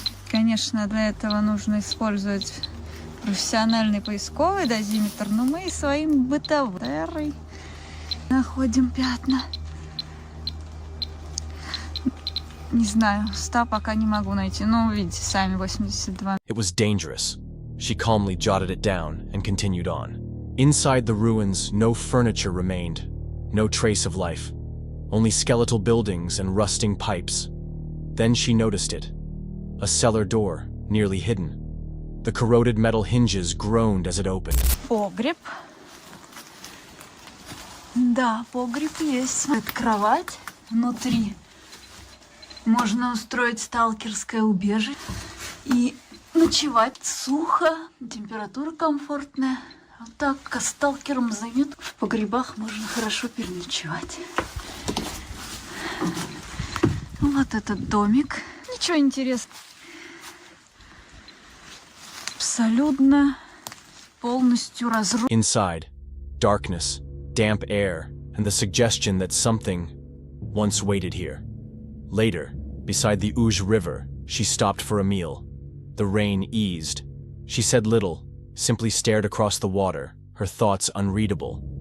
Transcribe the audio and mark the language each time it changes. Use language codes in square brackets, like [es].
[ru] Конечно, для этого нужно использовать профессиональный поисковый дозиметр, но мы и своим бытовым находим пятна. Не знаю, 100 пока не могу найти, но увидите сами, 82. [en] It was dangerous. She calmly jotted it down and continued on. Inside the ruins, no furniture remained, no trace of life, only skeletal buildings and rusting pipes. Then she noticed it. A cellar door, nearly hidden. The corroded metal hinges groaned as it opened. [ru] Погреб. Да, погреб есть. Это кровать внутри. Можно устроить сталкерское убежище и ночевать сухо, температура комфортная. Вот так, как сталкером занят. В погребах можно хорошо переночевать. Вот этот домик. Ничего интересного. Абсолютно полностью разрушен. [en] Inside, darkness, damp air, and the suggestion that something once waited here. Later, beside the Uge River, she stopped for a meal. The rain eased. She said little, simply stared across the water, her thoughts unreadable.